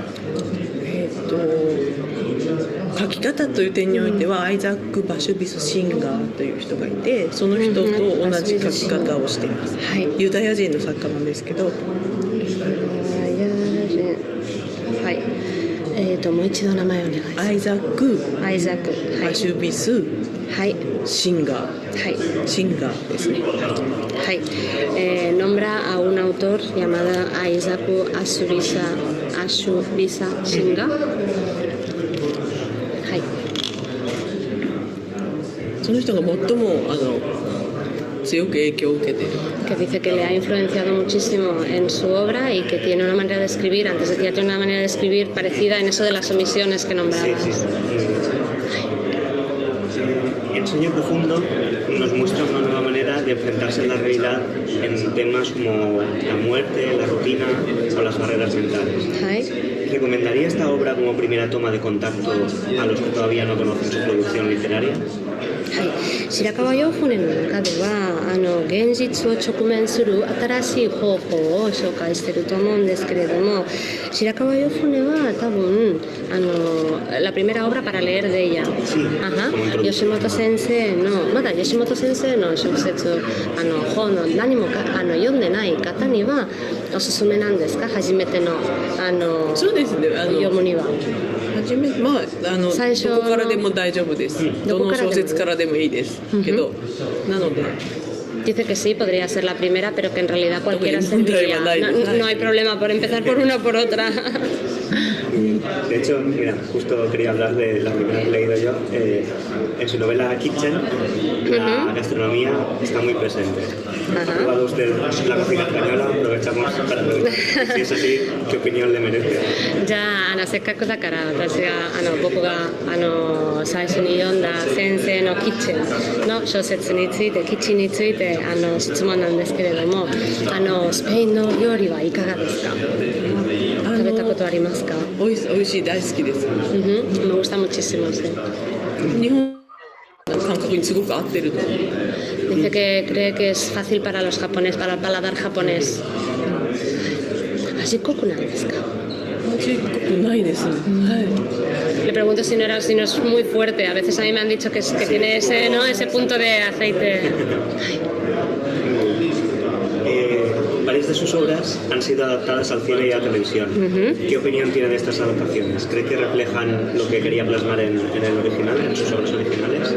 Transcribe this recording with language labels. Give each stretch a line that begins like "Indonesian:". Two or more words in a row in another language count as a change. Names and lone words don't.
Japanese: 書き方という点においては、アイザック・バシュビス・シンガーという人がいて、その人と同じ書き方をしています。ユダヤ人の作家なんですけど。はい。もう一度名前をお願いします。アイザック、バシュビス、シンガー、シンガーですね。
Spanish: はい。nombra a un autor llamado Isaac Ashurisa Shinga.
Japanese: その人が最も強く影響を受けている。
Spanish: Que dice que le ha influenciado muchísimo en su obra y que tiene una manera de escribir, antes decía, tiene una manera de escribir parecida en eso de las omisiones que nombrabas. En Sueño Profundo nos muestra una nueva manera de enfrentarse a la realidad en temas como la muerte, la rutina o las barreras mentales. ¿Recomendaría esta obra como primera toma de contacto a los que todavía no conocen su producción literaria?
Japanese: 白川洋船の中では現実を直面する新しい方法を紹介していると思うんですけれども、白川洋船は多分
Spanish: la primera obra para leer de ella.
Japanese: 吉本先生のまだ吉本先生の小説本の何も読んでない方にはおすすめなんですか？初めてのそうですね。読むには。最初どこからでも大丈夫です。どの小説からでもいいですけど、なので。
Spanish: Dice que sí, podría ser la primera, pero que en realidad cualquiera serviría. No hay problema por empezar por una o por otra. De hecho, mira, justo quería hablar de la primera que he leído yo. En su novela Kitchen, la gastronomía está muy presente. ¿Ha probado usted la cocina española? Aprovechamos para preguntar si es así, ¿qué opinión le merece?
Japanese: じゃあせっかくだから私が僕が最初に読んだ先生のキッチンの小説についてキッチンについて質問なんですけれども、スペインの料理はいかがですか？食べたことありますか？おいしい、大好きです。
Spanish: Me gusta muchísimo.
Japanese: 日本感覚にすごく合ってると。
Spanish: Dice que cree que es fácil para los japoneses, para el paladar japonés.
Japanese: 味濃くないですか？味濃くないです。
Spanish: Le pregunto si no es muy fuerte. A veces a mí me han dicho que tiene ese punto de aceite. Varias de sus obras películas han sido adaptadas al cine y a televisión. ¿Qué opinión tiene de estas adaptaciones? ¿Cree que reflejan lo que quería plasmar en el original, en sus obras originales?